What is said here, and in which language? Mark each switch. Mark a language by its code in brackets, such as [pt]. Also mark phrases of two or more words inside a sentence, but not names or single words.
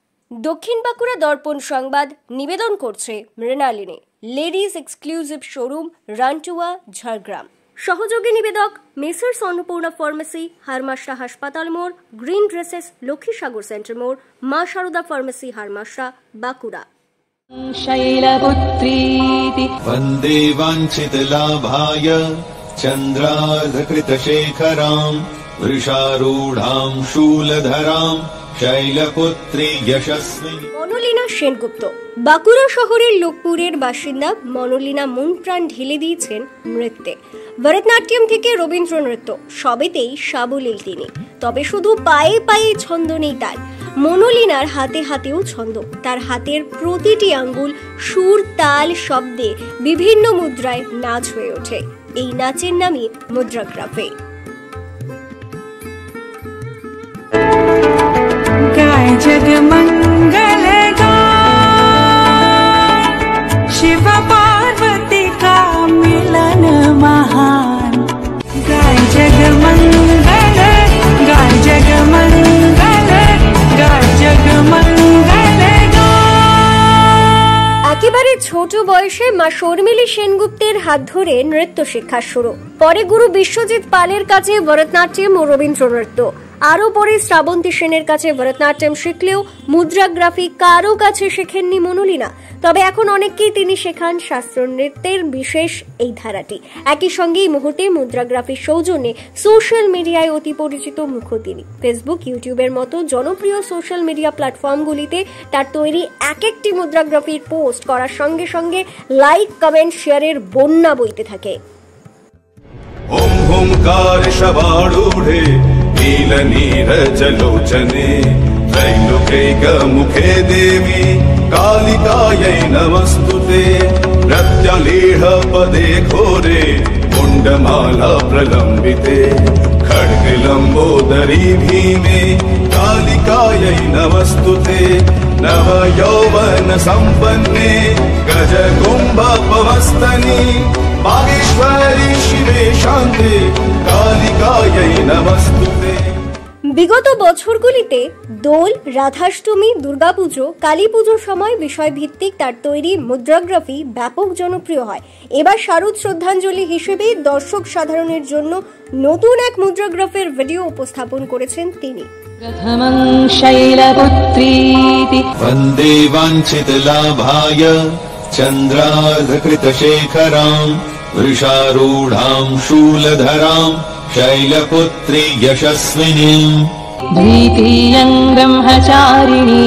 [bn] দক্ষিণ বাঁকুড়া দর্পণ সংবাদ নিবেদন করছে মৃণালিনী লেডিজ এক্সক্লুসিভ শোরুম রানটুয়া ঝাড়গ্রাম। সহযোগী নিবেদক মেসার্স অন্নপূর্ণা ফার্মেসি, হারমাশা হাসপাতাল মোড়, গ্রিন ড্রেসেস, লক্ষ্মীসাগর সেন্টার মোড়, মা শারদা ফার্মেসি, হারমাশা, বাঁকুড়া। [sa] शैलपुत्रीति वन्दे वाञ्छितलाभाय चन्द्रार्धकृतशेखराम् वृषारूढाम् शूलधराम् शैलपुत्री यशस्विनी। [bn] মনোলীনা সেনগুপ্ত বাঁকুড়া শহরের লোকপুরের বাসিন্দা মনোলীনা মন প্রাণ ঢেলে দিয়েছেন নৃত্যে। ভরতনাট্যম থেকে রবীন্দ্র নৃত্য সবেতেই সাবলীল তিনি, তবে শুধু পায়ে পায়ে ছন্দ নেই তার। মনোলীনার হাতে হাতেও ছন্দ, তার হাতের প্রতিটি আঙ্গুল সুর, তাল, শব্দে বিভিন্ন মুদ্রায় নাচ হয়ে ওঠে। এই নাচের নামই মুদ্রাগ্রাফি। [hi] गाय जगमंगल गाय, शिव पार्वती का मिलन महान। गाय जगमंगल, गाय जगमंगल, गाय जगमंगल गाय। [bn] একেবারে ছোট বয়সে মা শর্মিলী সেনগুপ্তের হাত ধরে নৃত্য শিক্ষা শুরু, পরে গুরু বিশ্বজিৎ পালের কাছে ভরতনাট্যম ও রবীন্দ্র নৃত্য, আরো পরে শ্রাবন্তী সেনের কাছে ভরতনাট্যম শিখলেও মুদ্রাগ্রাফি কারো কাছে শেখেননি মনোলীনা। তবে এখন অনেককেই তিনি শেখান শাস্ত্রীয় নৃত্যের বিশেষ এই ধারাটি। একই সঙ্গে এই মুহূর্তে মুদ্রাগ্রাফির সৌজন্যে [en] social media [bn] অতি পরিচিত মুখ তিনি। ফেসবুক, ইউটিউবের মতো জনপ্রিয় [en] social media [bn] প্ল্যাটফর্মগুলিতে তার তৈরি এক একটি মুদ্রাগ্রাফির পোস্ট করার সঙ্গে সঙ্গে [en] like, comment, share [bn] বন্যা বইতে থাকে। [sa] ओम ओंकार शवारूढे नीलनीरजलोचने त्रैलोक्यैकमुखे देवी कालिकायै नमस्तुते। प्रत्यलीढपदे घोरे कुण्डमाला प्रलम्बिते खड्गलम्बोदरी भीमे कालिकायै नमस्तुते। नवयौवन सम्पन्ने गजकुम्भपवस्तनि बागेश्वरी शिवे शान्ते कालिकायै नमस्तुते। [bn] বিগত বছরগুলিতে দোল, রাধাষ্টমী, দুর্গাপুজো, কালী পুজোর সময় বিষয়ভিত্তিক তার তৈরি মুদ্রাগ্রাফি ব্যাপক জনপ্রিয় হয়। এবার শারদ শ্রদ্ধাঞ্জলি হিসেবে দর্শক সাধারণের জন্য নতুন এক মুদ্রাগ্রাফের ভিডিও উপস্থাপন করেছেন তিনি। [sa] प्रथमं शैलपुत्रीति वन्दे वाञ्छितलाभाय चन्द्रार्धकृतशेखराम् वृषारूढाम् शूलधराम् शैलपुत्री यशस्विनीम्। द्वितीयं ब्रह्मचारिणी